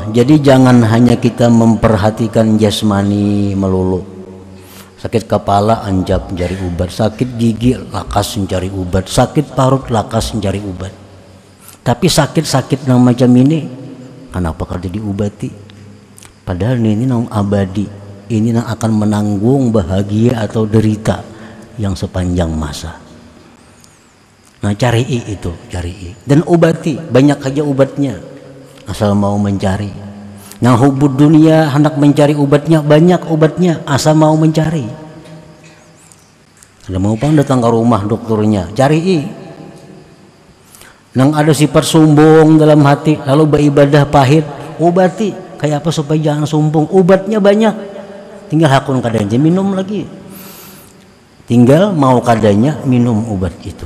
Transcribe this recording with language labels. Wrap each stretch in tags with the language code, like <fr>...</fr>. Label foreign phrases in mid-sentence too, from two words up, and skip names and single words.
<id>Jadi jangan hanya kita memperhatikan jasmani melulu.</id> <bjn>Sakit kepala anjap mencari ubat, sakit gigi lakas mencari ubat, sakit parut lakas mencari ubat.</bjn> <id>Tapi sakit-sakit yang macam ini kenapa kada diobati? Padahal ini nang abadi, ini nang akan menanggung bahagia atau derita yang sepanjang masa. Nah, cari itu, cari dan obati, banyak aja obatnya asal mau mencari. Yang hubud dunia hendak mencari obatnya, banyak obatnya asal mau mencari.</id> <bjn>Kalau mau pang datang ke rumah dokternya, cari. Nang ada sifat sombong dalam hati lalu beribadah pahit, obati. Kayak apa supaya jangan sombong? Obatnya banyak, tinggal hakun kadanya minum lagi, tinggal mau kadanya minum obat itu.</bjn>